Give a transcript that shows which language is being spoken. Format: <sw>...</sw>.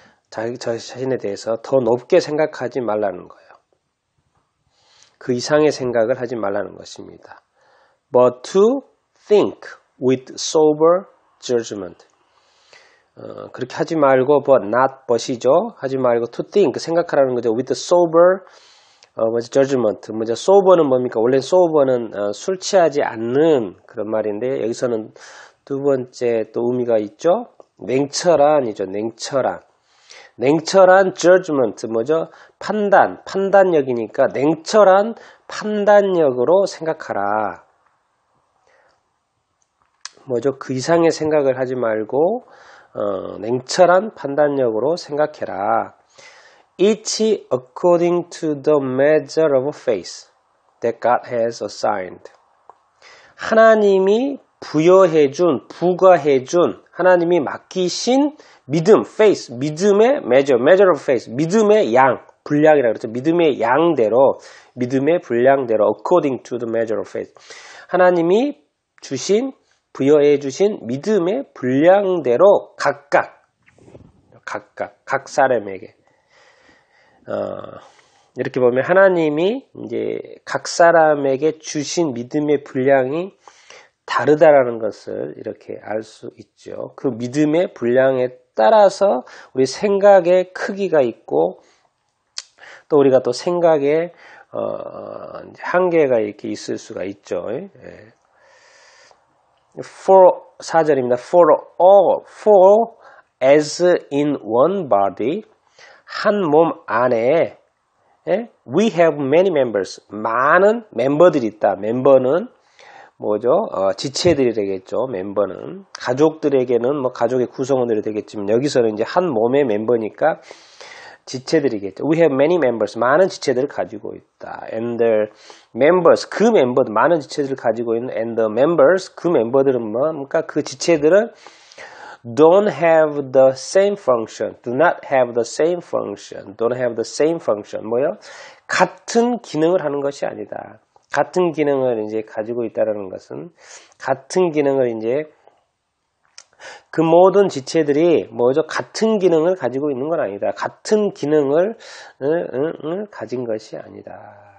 <ko>자신에 대해서 더 높게 생각하지 말라는 거예요. 그 이상의 생각을 하지 말라는 것입니다.</ko> <en>But to think with sober judgment.</en> <ko>그렇게 하지 말고</ko> <en>but not but</en> <ko>이죠. 하지 말고</ko> <en>to think</en> <ko>생각하라는 거죠.</ko> <en>With sober judgment.</en> <ko>sober는 뭡니까? 원래 sober는 술 취하지 않는 그런 말인데 여기서는 두 번째 또 의미가 있죠. 냉철한이죠. 냉철한 judgment 뭐죠? 판단력이니까 냉철한 판단력으로 생각하라. 뭐죠? 그 이상의 생각을 하지 말고 냉철한 판단력으로 생각해라.</ko> <en>Each according to the measure of faith that God has assigned.</en> <ko>하나님이 부과해준 하나님이 맡기신 믿음, faith, 믿음의</ko> <en>measure of faith,</en> <ko>믿음의 양, 분량이라고 그랬죠. 믿음의 양대로, 믿음의 분량대로,</ko> <en>according to the measure of faith.</en> <ko>하나님이 부여해 주신 믿음의 분량대로 각각, 각 사람에게. 이렇게 보면 하나님이 이제 각 사람에게 주신 믿음의 분량이 다르다라는 것을 이렇게 알 수 있죠. 그 믿음의 분량에 따라서 우리 생각의 크기가 있고 또 우리가 또 생각의 한계가 이렇게 있을 수가 있죠. For 4절입니다.</ko> <en>For as in one body</en> <ko>한 몸 안에</ko> <en>we have many members</en> <ko>많은 멤버들이 있다. 멤버는 뭐죠? 지체들이 되겠죠. 멤버는 가족들에게는 뭐 가족의 구성원들이 되겠지만 여기서는 이제 한 몸의 멤버니까 지체들이겠죠.</ko> <en>We have many members</en> <ko>많은 지체들을 가지고 있다.</ko> <en>And the members</en> <ko>그 멤버들 많은 지체들을 가지고 있는</ko> <en>and the members</en> <ko>그 멤버들은 뭡니까? 그 지체들은</ko> <en>don't have the same function. Do not have the same function. Don't have the same function.</en> <ko>뭐요? 같은 기능을 하는 것이 아니다. 같은 기능을 이제 가지고 있다는 것은 같은 기능을 이제 그 모든 지체들이 뭐죠? 같은 기능을 가지고 있는 건 아니다. 같은 기능을 가진 것이 아니다.</ko>